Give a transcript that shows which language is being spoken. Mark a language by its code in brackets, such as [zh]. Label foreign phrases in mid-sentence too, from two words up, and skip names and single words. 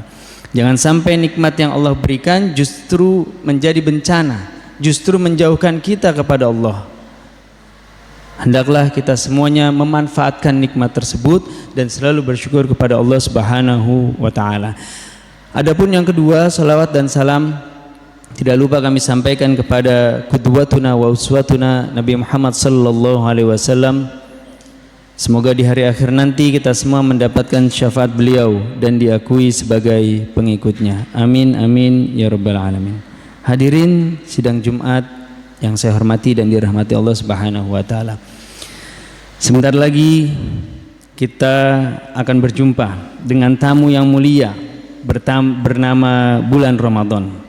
[id] Jangan sampai nikmat yang Allah berikan justru menjadi bencana, justru menjauhkan kita kepada Allah. Hendaklah kita semuanya memanfaatkan nikmat tersebut dan selalu bersyukur kepada Allah [ar] سبحانه وتعالى. [id] Adapun yang kedua, salawat dan salam tidak lupa kami sampaikan kepada [ar] قدوتنا وأسوتنا [id] Nabi Muhammad [ar] صلى الله عليه وسلم. [id] Semoga di hari akhir nanti kita semua mendapatkan syafaat beliau dan diakui sebagai pengikutnya. [ar] آمين آمين يا رب العالمين. [id] Hadirin sidang Jumat yang saya hormati dan dirahmati Allah [ar] سبحانه وتعالى. [id] Sebentar lagi kita akan berjumpa dengan tamu yang mulia bernama bulan Ramadan.